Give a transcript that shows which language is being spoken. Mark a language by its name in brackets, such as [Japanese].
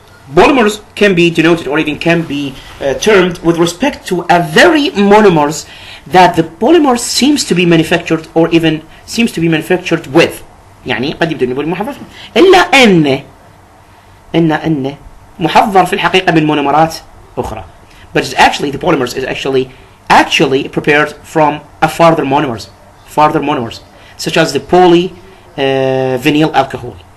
[English] Polymers can be denoted or even can be termed with respect to a very monomers that the polymer seems to be manufactured or even seems to be manufactured with. [Arabic] يعني قد يبدو أنه محضر إلا أن محضر في الحقيقة من مونومرات أخرى. [English] But it's actually the polymers is actually prepared from a further monomers, such as the polyvinyl alcohol.